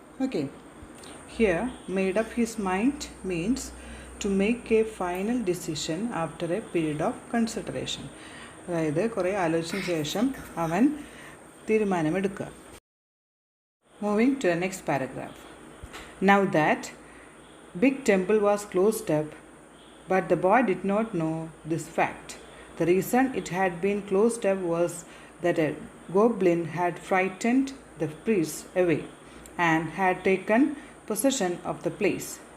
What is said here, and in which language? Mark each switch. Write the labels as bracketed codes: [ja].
[en] Okay, here made up his mind means to make a final decision after a period of consideration. [ml] അതായത് കുറേ ആലോചിച്ചതിന് ശേഷം അവൻ തീരുമാനമെടുക്കുക. [en] Moving to the next paragraph. Now that big temple was closed up, but the boy did not know this fact. The reason it had been closed up was that a goblin had frightened the priests away and had taken possession of the place.